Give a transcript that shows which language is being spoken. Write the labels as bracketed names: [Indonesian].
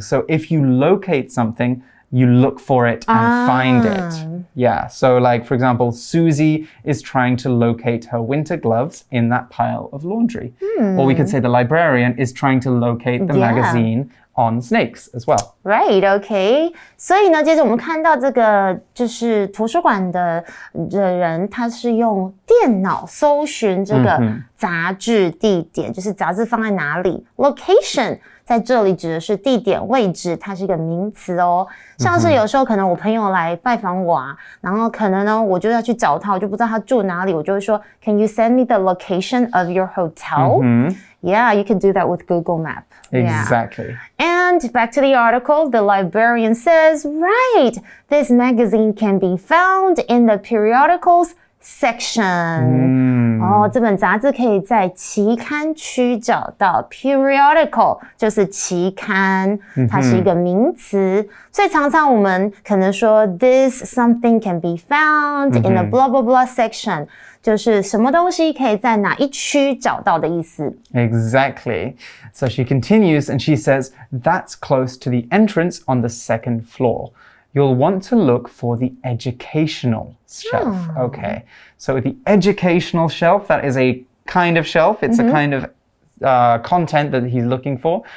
[English] So if you locate something, you look for it and find it. Yeah, so like, for example, Susie is trying to locate her winter gloves in that pile of laundry. Or we could say the librarian is trying to locate the magazine on snakes as well. Right, okay. [Chinese] 所以呢，接着我们看到这个就是图书馆的人，他是用电脑搜寻这个杂志地点，就是杂志放在哪里。 Location 在这里指的是地点位置，它是一个名词哦。像是有时候可能我朋友来拜访我啊，然后可能呢我就要去找他，我就不知道他住哪里，我就会说 [English] Can you send me the location of your hotel? Yeah, you can do that with Google Map. Exactly. And back to the article, the librarian says, right, this magazine can be found in the periodicals section. [Chinese] 这本杂志可以在期刊区找到。 Periodical 就是期刊，它是一个名词，所以常常我们可能说 [English] this something can be found in the blah blah blah section， [Chinese] 就是什么东西可以在哪一区找到的意思。 [English] Exactly. So she continues and she says, that's close to the entrance on the second floor. You'll want to look for the educational shelf. Okay, so the educational shelf, that is a kind of shelf. It's a kind of content that he's looking for.